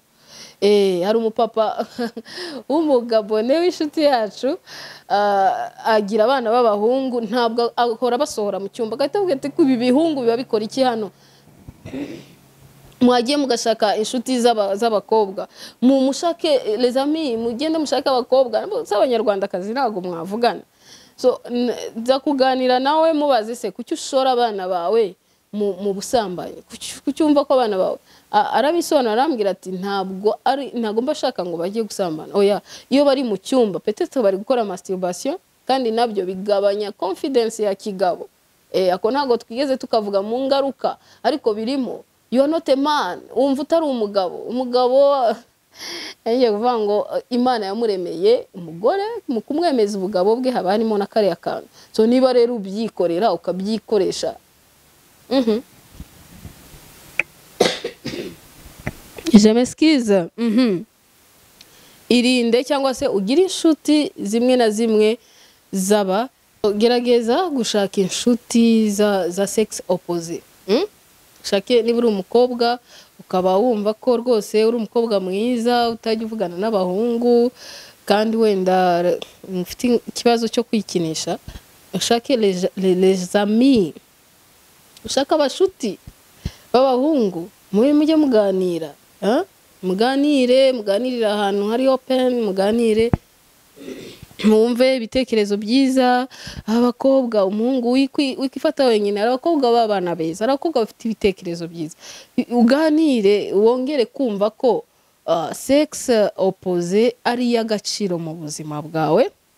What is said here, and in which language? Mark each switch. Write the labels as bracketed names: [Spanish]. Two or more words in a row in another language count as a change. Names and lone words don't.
[Kinyarwanda] Hari umupapa w'umugabo ne w'inshuti yacu, agira abana b'abahungu, ntabwo ahora basohora mu cyumba. Agahita avuga ati ibi bihungu biba bikora iki hano? Mwagiye mugashaka inshuti z'abakobwa, mushake [French] les amis, [Kinyarwanda] mugende mushake abakobwa z'abanyarwandakazi, ntabwo mwavugana. So nza kuganira nawe mubaze se kuki ushora abana bawe mu busambanyi, kucyumva ko abana bawe. Arabisobanura, arambwira ati ntabwo mbashaka ngo bajye gusambana. Oya, iyo bari mu cyumba peut-être bari gukora masturbation, kandi nabyo bigabanya confidence ya kigabo. Ako ntabwo twigeze tukavuga mu ngaruka, ariko birimo. [English] You are not a man. [Kinyarwanda] Umva utari umugabo. Umugabo yagiye kuvuga ngo Imana yamuremeye umugore, mu kumwemeza ubugabo bwe haba harimo na kariya kantu. So niba rero ubyikorera ukabyikoresha, [French] je m'excuse, [Kinyarwanda] irinde cyangwa se ugira inshuti zimwe na zimwe gerageza gushaka inshuti za [French] sex opposé. [Kinyarwanda] Shake niba uri umukobwa ukaba wumva ko rwose uri umukobwa mwiza, utajya uvugana n'abahungu, kandi wenda ufite ikibazo cyo kwikinisha, ushake [French] les amis, [Kinyarwanda] ushaka abashuti b'abahungu, mujye muganira. muganirire ahantu hari open, muganire mwumve ibitekerezo byiza. Abakobwa, umuhungu wikifata wenyine, abakobwa b'abana beza, abakobwa bafite ibitekerezo byiza, uganire wongere kumva ko [French] sex opposé [Kinyarwanda] ari y'agaciro mu buzima bwawe.